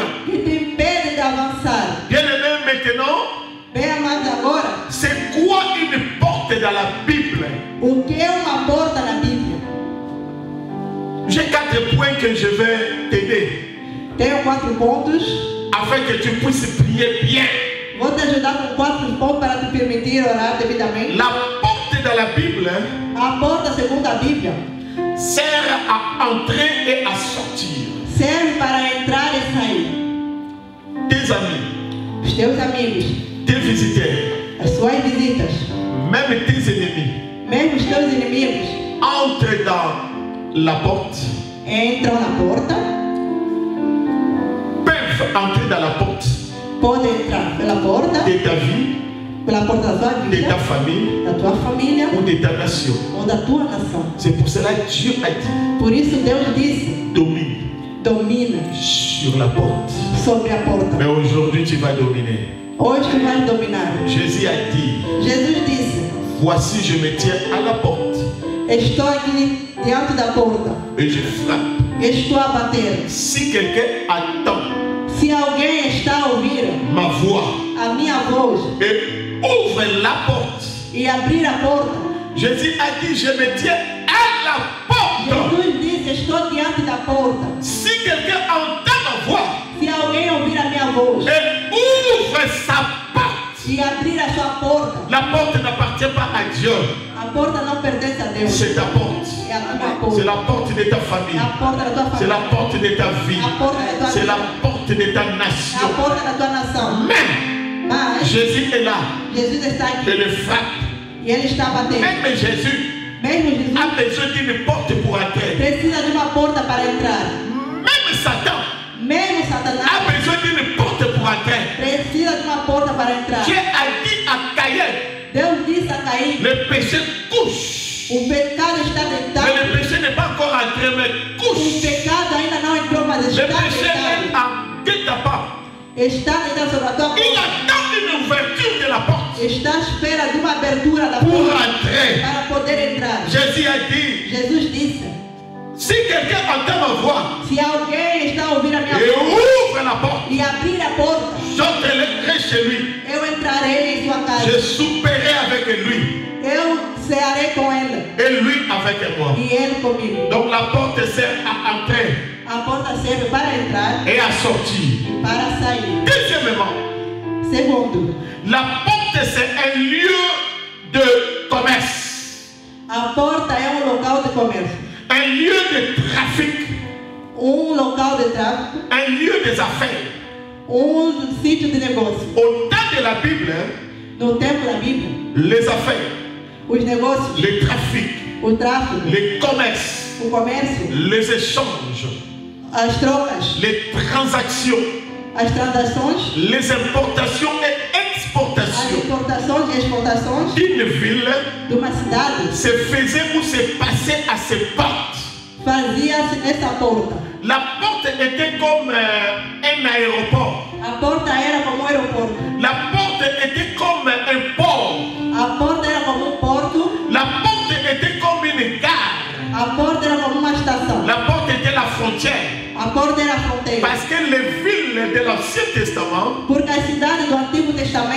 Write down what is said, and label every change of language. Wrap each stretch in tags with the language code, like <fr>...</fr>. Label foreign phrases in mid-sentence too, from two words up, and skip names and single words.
<pt>que te impedem de avançar.</pt> <fr>Bien-aimé, maintenant,</fr> <pt>Bem amados, agora,</pt> <fr>c'est quoi une porte dans la Bible?</fr> <pt>o que é uma porta na Bíblia?</pt> <fr>J'ai 4 points que je vais t'aider</fr> <pt>Tenho 4 pontos.</pt> <fr>afin que tu puisses prier bien.</fr> <pt>Vou te ajudar com 4 pontos para te permitir orar devidamente.</pt> <fr>La porte dans la Bible</fr> <pt>A porta, segundo a Bíblia,</pt> <fr>sert à entrer et à sortir.</fr> <pt>serve para entrar e sair.</pt> <fr>Tes amis,</fr> <pt>Os teus amigos,</pt> <fr>tes visiteurs,</fr> <pt>as suas visitas,</pt> <fr>même tes ennemis,</fr> <pt>mesmo os teus inimigos,</pt> <fr>entrent dans la porte,</fr> <pt>entram na porta,</pt> <fr>peuvent entrer dans la porte</fr> <pt>podem entrar pela porta,</pt> <fr>de ta vie,</fr> <pt>pela porta da tua</pt> <fr>de</fr> <pt>vida,</pt> <fr>ta famille</fr> <pt>da tua família</pt> <fr>ou de ta nation.</fr> <pt>ou da tua nação.</pt> <fr>C'est pour cela que Dieu a dit,</fr> <pt>Por isso Deus disse,</pt> <fr>domine</fr> <pt>domina</pt> <fr>sur la porte.</fr> <pt>sobre a porta.</pt> <fr>Mais aujourd'hui, tu vas dominer.</fr> <pt>Hoje tu vais dominar.</pt> <fr>Jésus a dit,</fr> <pt>Jesus disse,</pt> <fr>voici, je me tiens à la porte</fr> <pt>estou aqui diante da porta,</pt> <fr>et je frappe.</fr> <pt>estou a bater.</pt> <fr>Si quelqu'un attend</fr> <pt>Se alguém está a ouvir</pt> <fr>ma voix</fr> <pt>a minha voz</pt> <fr>et ouvre la porte,</fr> <pt>e abrir a porta,</pt> <fr>Jésus a dit, je me tiens à la porte.</fr> <pt>Jesus disse, estou diante da porta.</pt> <fr>Si quelqu'un entend ma voix</fr> <pt>Se alguém ouvir a minha voz</pt> <fr>et ouvre sa porte,</fr> <pt>e abrir a sua porta,</pt> <fr>la porte n'appartient pas à Dieu,</fr> <pt>a porta não pertence a Deus,</pt> <fr>c'est ta porte.</fr> <pt>é a tua</pt> <fr>C'est</fr> <pt>porta,</pt> <fr>la porte de ta</fr> <pt>é</pt> <fr>famille,</fr> <pt>a porta da tua</pt> <fr>c'est</fr> <pt>família,</pt> <fr>la porte de ta vie,</fr> <pt>a porta da tua</pt> <fr>c'est la</fr> <pt>vida,</pt> <fr>porte de ta</fr> <pt>é a</pt> <fr>nation.</fr> <pt>porta da tua nação.</pt> <fr>Mais</fr> <pt>Mas</pt> <fr>Jésus est là</fr> <pt>Jesus está</pt> <fr>et</fr> <pt>aqui</pt> <fr>le frappe.</fr> <pt>e Ele está batendo.</pt> <fr>Même Jésus</fr> <pt>Mesmo Jesus</pt> <fr>a besoin d'une porte pour entrer.</fr> <pt>precisa de uma porta para entrar.</pt> <fr>Même Satan</fr> <pt>Mesmo</pt> <fr>a</fr> <pt>Satanás</pt> <fr>besoin d'une porte pour entrer.</fr> <pt>precisa de uma porta para entrar.</pt> <fr>Dieu a dit à Caïn,</fr> <pt>Deus disse a Caim,</pt> <fr>le péché couche.</fr> <pt>o pecado está</pt> <fr>Mais</fr> <pt>deitado.</pt> <fr>le péché n'est pas encore entré, mais</fr> <pt>O</pt> <fr>couche.</fr> <pt>pecado ainda não entrou, mas</pt> <fr>Le</fr> <pt>está</pt> <fr>péché est</fr> <pt>deitado.</pt> <fr>en guet-apens.</fr> <pt>Está deitado sobre a tua</pt> <fr>Il</fr> <pt>porta.</pt> <fr>attend une ouverture de la porte</fr> <pt>Está à espera de uma abertura da</pt> <fr>pour</fr> <pt>porta</pt> <fr>entrer.</fr> <pt>para poder entrar.</pt> <fr>Jésus a dit,</fr> <pt>Jesus disse,</pt> <fr>si quelqu'un entend ma voix</fr> <pt>se alguém está a ouvir a minha</pt> <fr>et</fr> <pt>voz</pt> <fr>ouvre la porte,</fr> <pt>e abrir a porta,</pt> <fr>j'entrerai chez lui.</fr> <pt>eu vontade.</pt> <fr>Je souperai avec lui</fr> <pt>Eu cearei com ele</pt> <fr>et lui avec moi.</fr> <pt>e ele comigo.</pt> <fr>Donc la porte sert à entrer</fr> <pt>A porta serve para entrar</pt> <fr>et à sortir.</fr> <pt>e para sair.</pt> <fr>Deuxièmement,</fr> <pt>Segundo,</pt> <fr>la porte c'est un lieu de commerce,</fr> <pt>a porta é local de comércio,</pt> <fr>un lieu de trafic,</fr> <pt>local de tráfico,</pt> <fr>un lieu des affaires.</fr> <pt>sítio de negócio.</pt> <fr>Au temps de la Bible,</fr> <pt>No tempo da Bíblia,</pt> <fr>les affaires,</fr> <pt>os negócios,</pt> <fr>les trafics,</fr> <pt>o tráfico,</pt> <fr>les commerces,</fr> <pt>o comércio,</pt> <fr>les échanges,</fr> <pt>as trocas,</pt> <fr>les transactions,</fr> <pt>as transações,</pt> <fr>les importations et</fr> <pt>as</pt> <fr>exportations</fr> <pt>importações e exportações</pt> <fr>d'une ville</fr> <pt>de uma cidade</pt> <fr>se faisaient ou se passaient à ses portes.</fr> <pt>fazia-se nessa porta.</pt> <fr>La porte était comme un aéroport.</fr> <pt>A porta era como aeroporto.</pt> <fr>La porte était comme un port.</fr> <pt>A porta era como porto.</pt> <fr>La porte était comme une gare.</fr> <pt>A porta era como uma estação.</pt> <fr>La porte était la frontière.</fr> <pt>A porta era a fronteira.</pt> <fr>Parce que les villes de l'Ancien Testament</fr> <pt>Porque as cidades do Antigo Testamento</pt>